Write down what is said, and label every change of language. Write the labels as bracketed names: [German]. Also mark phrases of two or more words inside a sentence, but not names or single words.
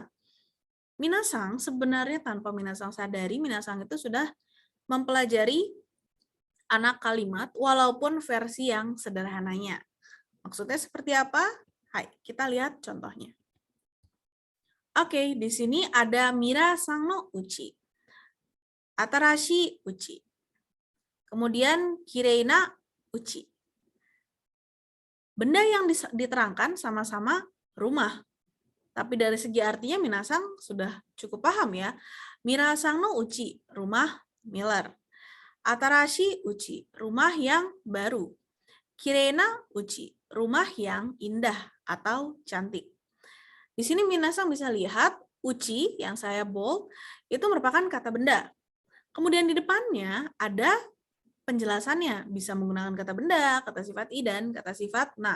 [Indonesian] Minasan sebenarnya tanpa minasan sadari, minasan itu sudah mempelajari anak kalimat walaupun versi yang sederhananya. Maksudnya seperti apa? Hai, kita lihat contohnya. Oke, di sini ada [Japanese] ミラさんのうち. 新しいうち. Kemudian きれいなうち. [Indonesian] Benda yang diterangkan sama-sama rumah. Tapi dari segi artinya minasan sudah cukup paham ya. [Japanese] ミラさんのうち, [Indonesian] rumah Miller. [Japanese] 新しいうち, [Indonesian] rumah yang baru. [Japanese] きれいなうち, [Indonesian] rumah yang indah atau cantik. Di sini minasan bisa lihat uchi yang saya bold itu merupakan kata benda. Kemudian di depannya ada penjelasannya, bisa menggunakan kata benda, kata sifat i, dan kata sifat na.